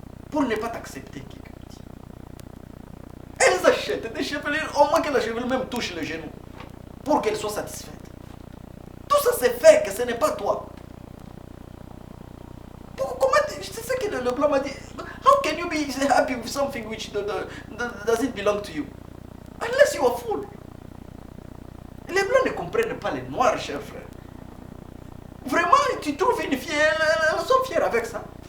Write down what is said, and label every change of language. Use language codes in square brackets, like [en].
[fr] Pour ne pas t'accepter, quelqu'un dit. Elles achètent des chevelures, au moins que la chevelure même touche le genou, pour qu'elle soit satisfaite. Tout ça c'est fait, que ce n'est pas toi. C'est ça que le blanc m'a dit. [en] How can you be happy with something which doesn't belong to you? Unless you are fool. [fr] Les blancs ne comprennent pas les noirs, chers frères. Vraiment, tu trouves une fille, elles sont fières avec ça.